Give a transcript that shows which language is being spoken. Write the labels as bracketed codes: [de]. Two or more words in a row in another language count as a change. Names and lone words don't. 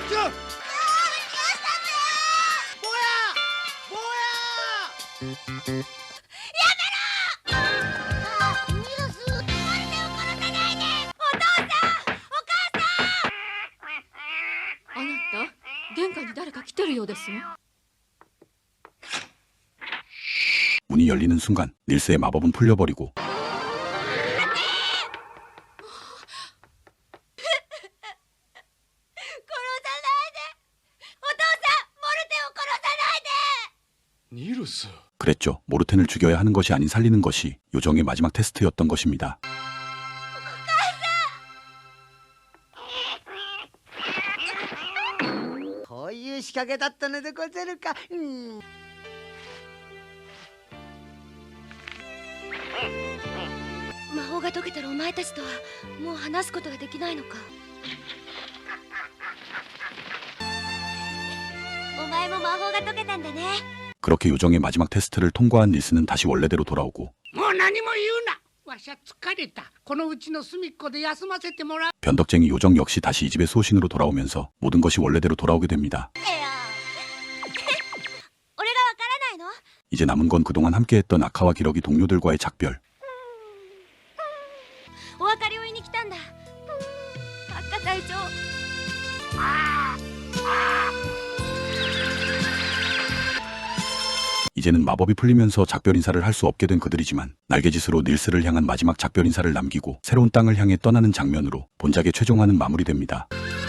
[ja] ニルス、モルテンを殺さないで。お父さん、お母さん。あなた、玄関に誰か来てるようですよ。 [ko] 문이 열리는 순간 닐스의 마법은 풀려버리고 [ja] 殺さないで。お父さん、モルテンを殺さないで。ニルス。 [ko] 그랬죠. 모르텐을 죽여야 하는 것이 아닌 살리는 것이 요정의 마지막 테스트였던 것입니다. [ja] こういう仕掛けだったのでござるか。魔法が解けたらお前たちとはもう話すことができないのか。お前も魔法が解けたんだね。 [ko] 그렇게 요정의 마지막 테스트를 통과한 닐스는 다시 원래대로 돌아오고 [ja] もう何も言うな。わしゃ疲れた。このうちの隅っこで休ませてもらう。 [ko] 변덕쟁이 요정 역시 다시 이 집의 수호신으로 돌아오면서 모든 것이 원래대로 돌아오게 됩니다. [ja] えや俺がわからないの？ [ko] 이제 남은 건 그동안 함께했던 아카와 기러기 동료들과의 작별. [ja] お別れを言いに来たんだ。赤隊長。 [ko] 이제는 마법이 풀리면서 작별 인사를 할 수 없게 된 그들이지만 날개짓으로 닐스를 향한 마지막 작별 인사를 남기고 새로운 땅을 향해 떠나는 장면으로 본작의 최종화는 마무리됩니다.